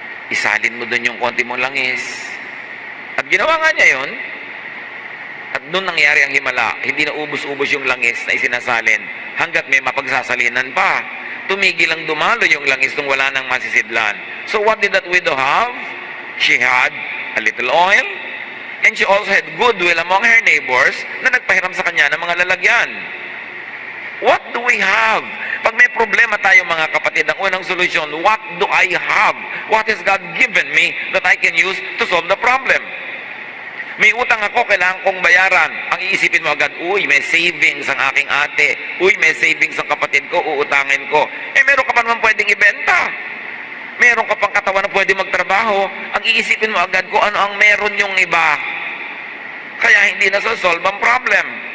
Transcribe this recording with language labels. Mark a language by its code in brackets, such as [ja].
[tl] Isalin mo doon yung konti mong langis. At ginawa nga niya yun. At doon nangyari ang himala. Hindi na ubos-ubos yung langis na isinasalin hanggat may mapagsasalinan pa. Tumigil ang dumalo yung langis nung wala nang masisidlan. [en] So what did that widow have? She had a little oil, and she also had goodwill among her neighbors [tl] na nagpahiram sa kanya ng mga lalagyan. [en] What do we have? [tl] Pag may problema tayo mga kapatid, ang unang solusyon, [en] what do I have? What has God given me that I can use to solve the problem? [tl] May utang ako, kailangan kong bayaran. Ang iisipin mo agad, uy, may savings ang aking ate. Uy, may savings ang kapatid ko, uutangin ko. Meron ka pa naman pwedeng ibenta. Meron ka pang katawan na pwede magtrabaho. Ang iisipin mo agad kung ano ang meron yung iba. Kaya hindi na solve ang problem.